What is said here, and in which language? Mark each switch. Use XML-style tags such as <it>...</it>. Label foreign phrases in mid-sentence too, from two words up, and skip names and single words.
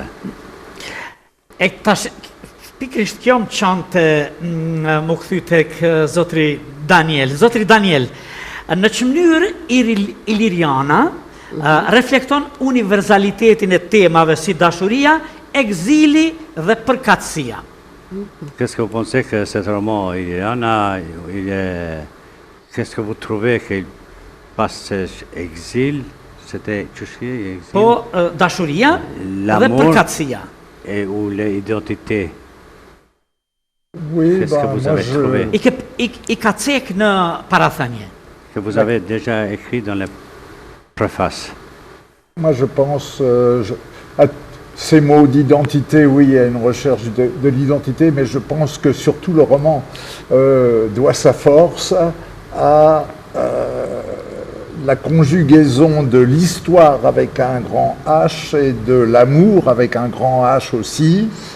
<sq>E tash pikërisht kjo më çante më kthy tek zotri Daniel. Zotri Daniel, në që mënyrë Iliriana reflekton universalitetin e temave si dashuria, exili dhe përkatësia.</sq> <fr>Qu'est-ce que vous pensez que cet roman, qu'est-ce que vous trouvez qu'il passe exil, c'était exil?</fr> <sq>Po, dashuria dhe përkatësia.</sq> <fr>Ou l'identité? Oui, Qu'est-ce que vous avez trouvé?</fr> <sq>I ka cek në parathënie.</sq> <fr>Que vous avez déjà écrit dans la préface. Moi, je pense à ces mots d'identité, oui, il y a une recherche de l'identité, mais je pense que surtout le roman doit sa force à la conjugaison de l'histoire avec un grand H et de l'amour avec un grand H aussi.</fr>